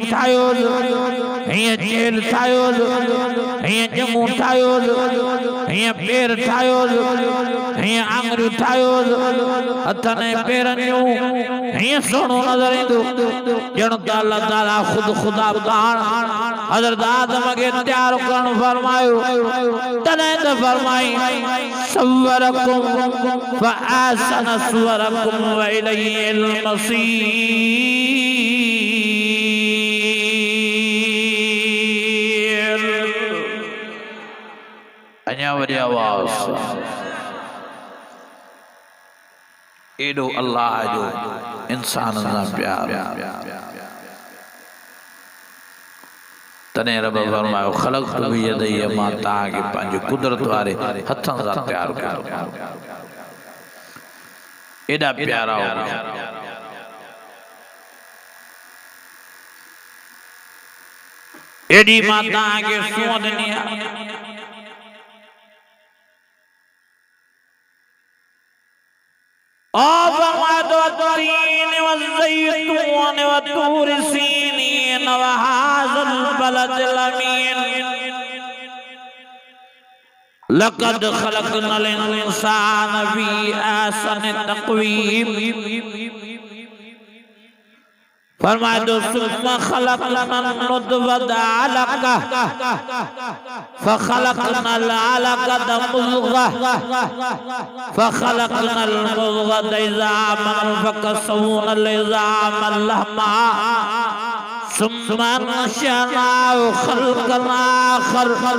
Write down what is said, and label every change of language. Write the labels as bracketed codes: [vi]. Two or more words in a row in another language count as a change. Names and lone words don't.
[sd] ठाहियो हीअं चेल ठाहियो हीअं ॼमूं ठाहियो हीअं पेर ठाहियो हीअं आङुरियूं ठाहियो हथनि ऐं पेरनि जूं हीअं सुहिणो नज़र ईंदो ॼण त अल्लाह ताला ख़ुदि ख़ुदा पाण हज़रत आदम खे तयारु करणु फरमायो तॾहिं त फरमाई [ar] صوركم فأحسن صوركم وإليه المصير. [sd] अञा वरी आवाज़ एॾो अल्लाह जो इंसान सां प्यार तने रब फरमायो [ar] خلقت بيدي [sd] मां ताके पंहिंजे कुदरत वारे हथन सां तैयार कयो एडा प्यारा हो एडी मां ताके सोदनी [ar] والتين والزيتون والطور سينين وهذا البلد الأمين لقد خلقنا الإنسان في أحسن تقويم [sd] फरमाए दो [ar] ثم خلقنا نطفة علقة فخلقنا العلقة مضغة فخلقنا المضغة عظاما فكسونا العظام لحما ثم أنشأناه خلقا آخر